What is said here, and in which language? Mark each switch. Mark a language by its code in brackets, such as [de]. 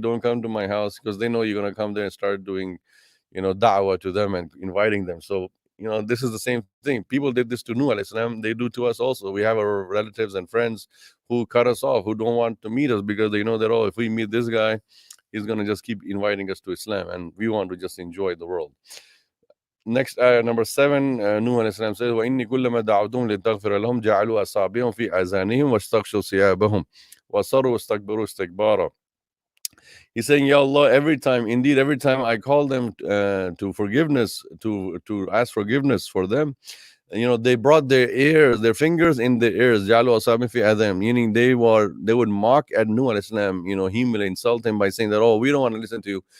[en] Don't come to my house, because they know you're going to come there and start doing, da'wah to them and inviting them. So, this is the same thing. People did this to Nuh alayhi salam. They do to us also. We have our relatives and friends who cut us off, who don't want to meet us because they know that, if we meet this guy, he's going to just keep inviting us to Islam, and we want to just enjoy the world. Next, ayah number 7, Nuh alayhi salam says, [ar] وَإِنِّي كُلَّمَا دَعَوْتُهُمْ لِتَغْفِرَ لَهُمْ جَعَلُوا أَصَابِعَهُمْ فِي آذَانِهِمْ وَاسْتَغْشَوْا ثِيَابَهُمْ وَأَصَرُّوا وَاسْتَكْبَرُوا اسْتِكْبَارًا. [en] He's saying, Ya Allah, every time I call them to forgiveness, to ask forgiveness for them, they brought their fingers in their ears, [ar] جَعَلُوا أَصَابِعَهُمْ فِي آذَانِهِمْ, [en] meaning they would mock at Nuh alayhi salam, he will insult him by saying that, oh, we don't want to listen to you.